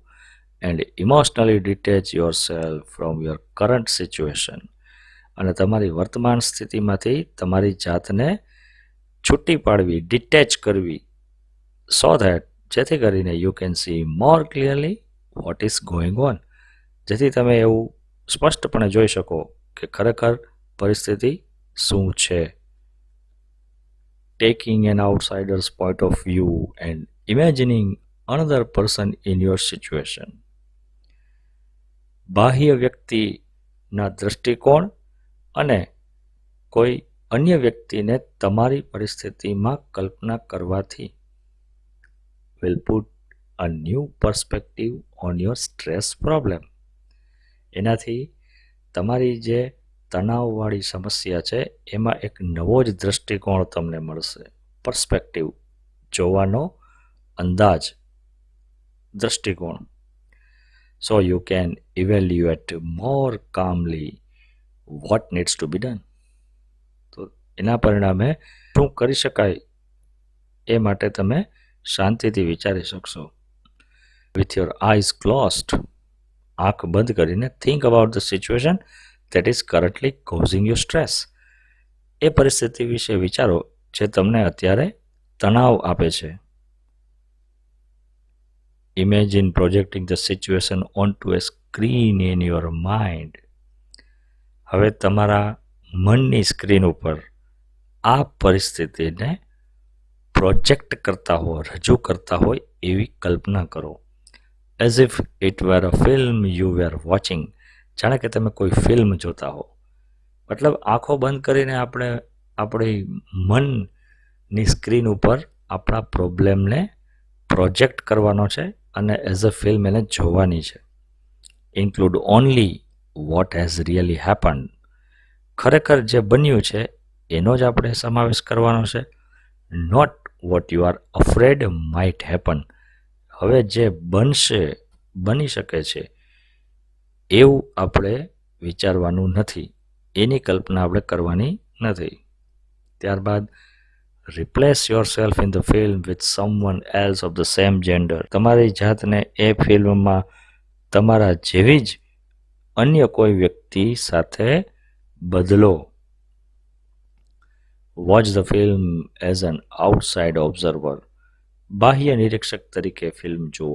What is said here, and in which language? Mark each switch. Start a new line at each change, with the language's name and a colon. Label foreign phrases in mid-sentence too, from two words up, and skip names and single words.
English: and emotionally detach your self from your current situation,
Gujarati: અને તમારી વર્તમાન સ્થિતિમાંથી તમારી જાતને છૂટી પાડવી, ડિટેચ કરવી.
English: so that,
Gujarati: જેથી કરીને
English: you can see more clearly what is going on,
Gujarati: જેથી તમે એવું સ્પષ્ટપણે જોઈ શકો કે ખરેખર પરિસ્થિતિ શું છે.
English: Taking an outsider's point of view and imagining another person in your situation.
Gujarati: બાહ્ય વ્યક્તિના દ્રષ્ટિકોણ અને કોઈ અન્ય વ્યક્તિને તમારી પરિસ્થિતિમાં કલ્પના કરવાથી
English: will put a new perspective on your stress problem.
Gujarati: એનાથી તમારી જે તણાવવાળી સમસ્યા છે એમાં એક નવો જ દ્રષ્ટિકોણ તમને મળશે. પર્સ્પેક્ટિવ, જોવાનો અંદાજ, દ્રષ્ટિકોણ.
English: so you can evaluate more calmly what needs to be done.
Gujarati: તો એના પરિણામે શું કરી શકાય એ માટે તમે શાંતિથી વિચારી શકશો.
English: with your eyes closed,
Gujarati: આંખ બંધ કરીને
English: think about the situation that is currently causing you stress.
Gujarati: એ પરિસ્થિતિ વિશે વિચારો જે તમને અત્યારે તણાવ આપે છે.
English: Imagine projecting the situation onto a screen in your mind.
Gujarati: હવે તમારા મનની સ્ક્રીન ઉપર આ પરિસ્થિતિને પ્રોજેક્ટ કરતા હો, રજૂ કરતા હોય એવી કલ્પના કરો.
English: As if it were a film you were watching.
Gujarati: જાણે કે તમે કોઈ ફિલ્મ જોતા હો. મતલબ આંખો બંધ કરીને આપણે આપણી મનની સ્ક્રીન ઉપર આપણા પ્રોબ્લેમને પ્રોજેક્ટ કરવાનો છે અને
English: as a film
Gujarati: એને જોવાની છે.
English: include only what has really happened.
Gujarati: ખરેખર જે બન્યું છે એનો જ આપણે સમાવેશ કરવાનો છે.
English: not what you are afraid might happen.
Gujarati: હવે જે બનશે, બની શકે છે એવું આપણે વિચારવાનું નથી, એની કલ્પના આપણે કરવાની નથી.
English: ત્યારબાદ Replace yourself in the film with someone else of the same gender.
Gujarati: તમારી જાતને એ ફિલ્મમાં તમારા જેવી જ અન્ય કોઈ વ્યક્તિ સાથે બદલો.
English: watch the film as an outside observer.
Gujarati: બાહ્ય નિરીક્ષક તરીકે ફિલ્મ જુઓ.